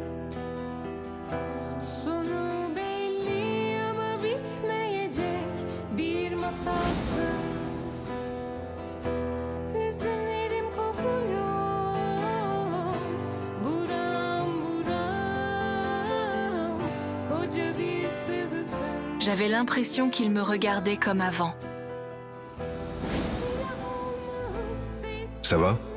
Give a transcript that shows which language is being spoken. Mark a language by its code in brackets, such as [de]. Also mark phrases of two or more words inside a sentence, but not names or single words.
[tr] Sonu belli ama bitmeyecek bir masalsın. Hüzünlerim kokuyor, buram buram, koca bir sızısın. [fr] J'avais l'impression qu'il me regardait comme avant. Ça va?